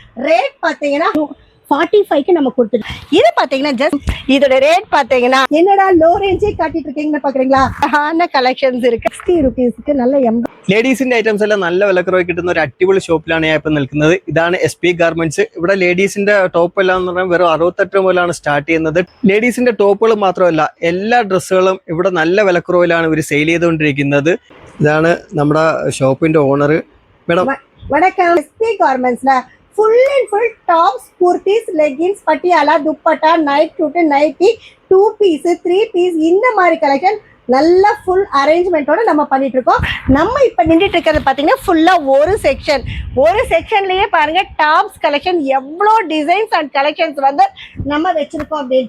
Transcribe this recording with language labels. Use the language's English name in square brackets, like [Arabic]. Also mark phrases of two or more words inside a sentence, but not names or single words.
[Tamil] ரேட் பாத்தீங்கன்னா 45க்கு நம்ம கொடுத்துருக்கோம். இது பாத்தீங்கன்னா ஜஸ்ட் இதோட ரேட் பாத்தீங்கன்னா என்னடா [English] low range [Tamil] காட்டிட்டு இருக்கீங்கன்னு பாக்குறீங்களா? ஆன கலெக்ஷன்ஸ் இருக்கு. 60 rupeesக்கு நல்ல [Malayalam] ലേഡീസിന്റെ ഐറ്റംസ് എല്ലാം നല്ല വിലക്കുറവ് കിട്ടുന്ന ഒരു അടിപൊളി ഷോപ്പിലാണ് ഞാൻ ഇപ്പം നിൽക്കുന്നത്. ഇതാണ് SP ഗാർമെന്റ്സ്. ഇവിടെ ലേഡീസിന്റെ ടോപ്പ് എല്ലാം എന്ന് പറഞ്ഞാൽ വെറും 68 മുതലാണ് സ്റ്റാർട്ട് ചെയ്യുന്നത്. ലേഡീസിന്റെ ടോപ്പുകൾ മാത്രമല്ല എല്ലാ ഡ്രസ്സുകളും ഇവിടെ നല്ല വിലക്കുറവിലാണ് ഇവർ സെയിൽ ചെയ്തുകൊണ്ടിരിക്കുന്നത്. ഇതാണ് നമ്മുടെ ഷോപ്പിന്റെ ഓണർ. മേഡം [Tamil] வணக்கம். SP கார்மெண்ட்ஸ்ல [English] full and full tops, [Tamil] குர்த்திஸ், லெகின்ஸ், பட்டியாலா, துப்பட்டா, [English] night suit, [Tamil] நைட்டி, 2 பீஸ், 3 பீஸ் இந்த மாதிரி கலெக்ஷன் நல்ல ஃபுல் அரேஞ்ச்மெண்ட்டோட நம்ம பண்ணிட்டு இருக்கோம். நம்ம இப்ப நின்றுட்டு இருக்கிறது பாத்தீங்கன்னா ஃபுல்லா ஒரு செக்ஷன்லயே பாருங்க [English] tops collection [Tamil] எவ்வளோ [English] designs and collections [Tamil] வந்து நம்ம வச்சிருக்கோம் அப்படின்ட்டு.